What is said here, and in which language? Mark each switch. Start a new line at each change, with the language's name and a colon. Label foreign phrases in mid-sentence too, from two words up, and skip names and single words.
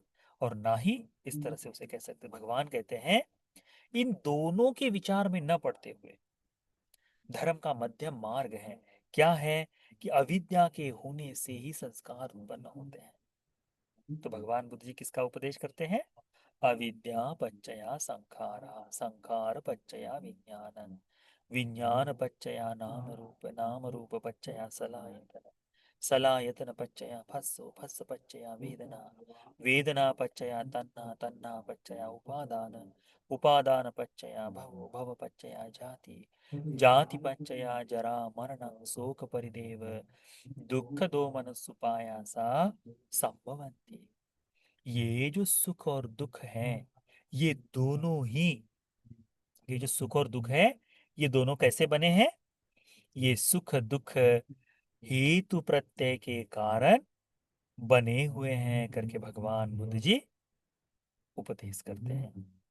Hindi: और ना ही इस तरह से उसे कह सकते। भगवान कहते हैं, इन दोनों के विचार में न पड़ते हुए धर्म का मध्यम मार्ग है। क्या है? कि अविद्या के होने से ही संस्कार उत्पन्न होते हैं। तो भगवान बुद्ध जी किसका उपदेश करते हैं?
Pali: अविद्या पच्चया संखारा संखार पच्चया विज्ञानन विज्ञान पच्चया नाम रूप पच्चया सलायतन सलायतन पच्चया फस्सो फस्स पच्चया वेदना वेदना पच्चया तन्ना तन्ना पच्चया उपादान उपादान पच्चया भवो भव पच्चया जाति जाति पच्चया जरा मरणं शोक परिदेव दुःख दो मनस्सुपायासा संभवन्ति।
Hindi: ये जो सुख और दुख है, ये दोनों ही, ये जो सुख और दुख है, ये दोनों कैसे बने हैं? ये सुख दुख हेतु प्रत्यय के कारण बने हुए हैं करके भगवान बुद्ध जी उपदेश करते हैं।